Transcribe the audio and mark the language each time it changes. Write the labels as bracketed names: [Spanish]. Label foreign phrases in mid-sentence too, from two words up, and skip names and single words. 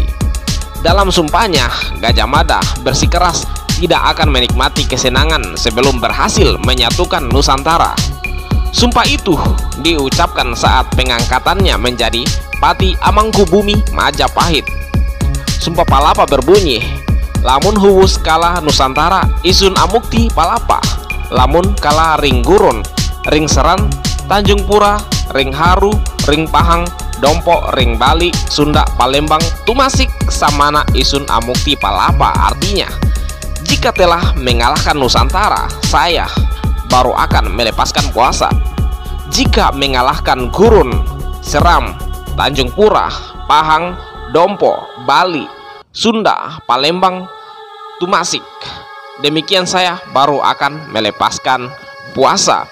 [Indonesian] Dalam sumpahnya, Gajah Mada bersikeras tidak akan menikmati kesenangan sebelum berhasil menyatukan Nusantara. Sumpah itu diucapkan saat pengangkatannya menjadi Pati Amangkubumi Majapahit. Sumpah Palapa berbunyi, [Kawi] lamun huwus kalah Nusantara isun amukti palapa, lamun kalah ring gurun, ring seran, Tanjung Pura, ring haru, ring pahang, dompo, ring Bali, Sunda, Palembang, tumasik samana isun amukti palapa. [Indonesian] Artinya, jika telah mengalahkan Nusantara, saya baru akan melepaskan puasa. Jika mengalahkan Gurun, Seram, Tanjung Pura, Pahang, Dompo, Bali, Sunda, Palembang, tumasik, demikian saya baru akan melepaskan puasa.